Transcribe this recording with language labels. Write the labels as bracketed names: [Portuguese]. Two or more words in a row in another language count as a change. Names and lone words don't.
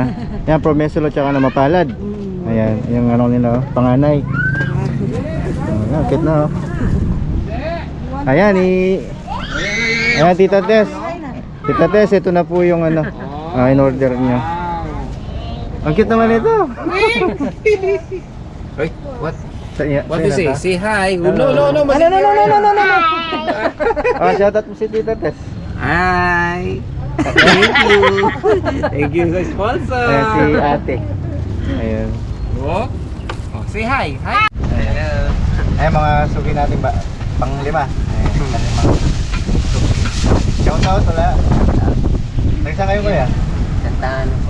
[Filipino] Yan, Promesulo tsaka na Mapalad. Ayan, yung nila, panganay. Ayan, kit na. Ayan, ayan, Tita Tess. Tita Tess, ito na po yung in order niyo. Ang cute naman ito. [English] Wait, what? What do you say? Say hi. No. No. [Filipino] Oh, shoutout mo si Tita Tess. [English] Hi. Thank you. Thank you sa sponsor. [Filipino] Ayan, si ate. Ayan. [English] Oh, say hi. Hi. [Filipino] Ayan. Ayan, mga suki natin ba? Pang-5. Ayan, shoutout wala. Nagsa kayo kuya? Kantaan po.